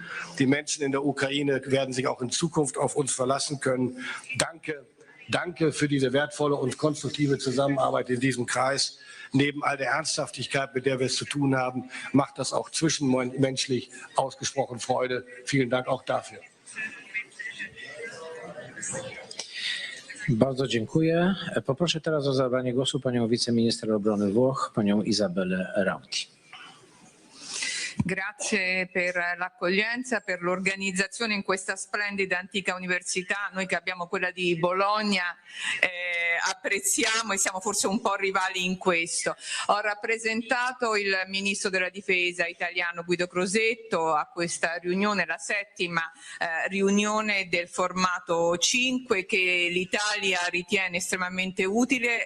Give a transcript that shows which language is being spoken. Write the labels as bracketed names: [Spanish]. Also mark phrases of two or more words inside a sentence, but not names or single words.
[German] Die Menschen in der Ukraine werden sich auch in Zukunft auf uns verlassen können. Danke für diese wertvolle und konstruktive Zusammenarbeit in diesem Kreis. Neben all der Ernsthaftigkeit, mit der wir es zu tun haben, macht das auch zwischenmenschlich ausgesprochen Freude. Vielen Dank auch dafür. [Polish] Bardzo dziękuję. Poproszę teraz o zabranie głosu panią wiceminister obrony Włoch, panią Isabellę Rauti. [Italian] Grazie per l'accoglienza, per l'organizzazione in questa splendida antica università. Noi che abbiamo quella di Bologna apprezziamo e siamo forse un po' rivali in questo. Ho rappresentato il Ministro della Difesa italiano Guido Crosetto a questa riunione, la 7ª riunione del formato 5 che l'Italia ritiene estremamente utile.